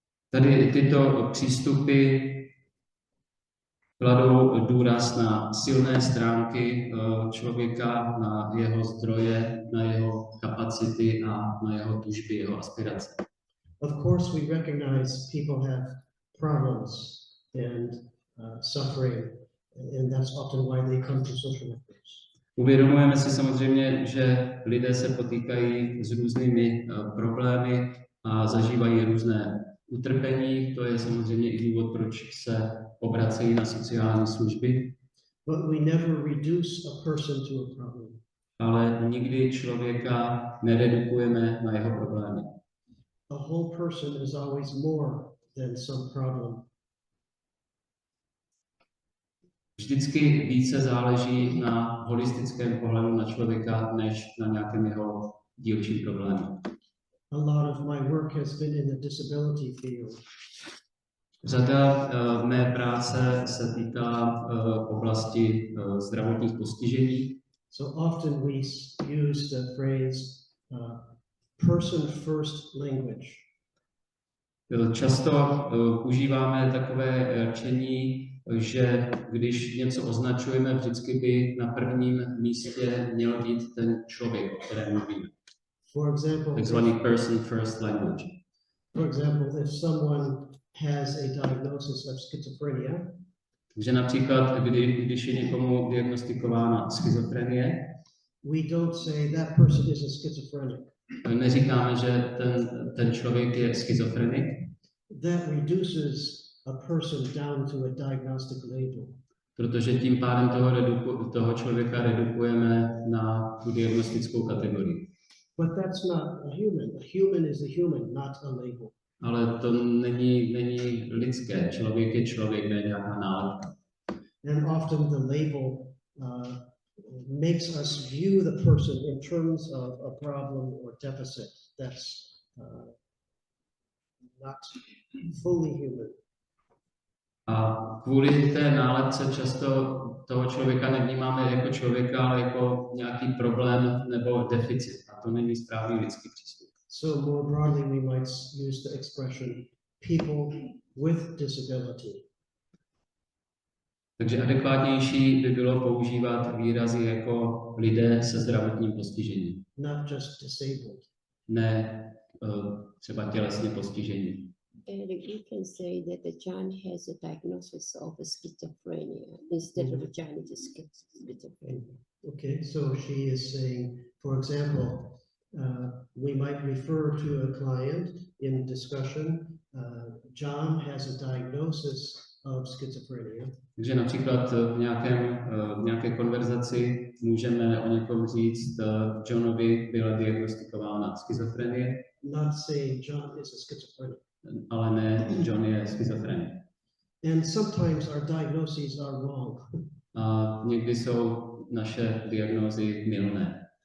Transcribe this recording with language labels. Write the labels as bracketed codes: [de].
[cs] Tady tyto přístupy kladou důraz na silné stránky člověka, na jeho zdroje, na jeho kapacity a na jeho tužby, jeho aspirace. [en] Of course, we recognize people have problems and suffering, and that's often why they come to social workers. [cs] Uvědomujeme si samozřejmě, že lidé se potýkají s různými problémy a zažívají různé utrpení. To je samozřejmě i důvod, proč se obracejí na sociální služby. [en] But we never reduce a person to a problem. [cs] Ale nikdy člověka neredukujeme na jeho problémy. [en] A whole person is always more than some problem. [cs] Vždycky více záleží na holistickém pohledu na člověka, než na nějakém jeho dílčím problému. [en] A lot of my work has been in the disability field. [cs] Řada mé práce se týká oblasti zdravotních postižení. [en] So often we use the phrase person first language. [cs] Často užíváme takové rčení, že když něco označujeme, vždycky by na prvním místě měl být ten člověk, o kterém mluvíme. [en] For example, [cs] takzvaný [en] person first language. For example, if someone has a diagnosis of schizophrenia, [cs] Takže například, když je někomu diagnostikována schizofrenie, [en] we don't say that person is a schizophrenic. [cs] neříkáme, že ten člověk je schizofrenik. [en] That reduces a person down to a diagnostic label. [cs] Protože tím pádem toho člověka redukujeme na tu diagnostickou kategorii. [en] But that's not a human. A human is a human, not a label. [cs] Ale to není lidské. Člověk je člověk, ne nějaká nálepka. [en] And often the label makes us view the person in terms of a problem or deficit that's not fully human. [cs] A kvůli té nálepce často toho člověka nevnímáme jako člověka, ale jako nějaký problém nebo deficit. A to není správný lidský přístup. [en] So more broadly, we might use the expression people with disability. [cs] Takže adekvátnější by bylo používat výrazy jako lidé se zdravotním postižením. [en] Not just disabled. [cs] Ne třeba tělesně postižení. [en] And you can say that the John has a diagnosis of schizophrenia instead of John is schizophrenia. Okay, so she is saying, for example, we might refer to a client in discussion, John has a diagnosis of schizophrenia. [cs] Takže například v nějaké konverzaci můžeme o někom říct, Johnovi byla diagnostikována schizofrenie. [en] Not saying John is a schizophrenic. [cs] Ale ne, John je schizofrenik. [en] And sometimes our diagnoses are wrong. [cs] A někdy jsou naše diagnózy mylné.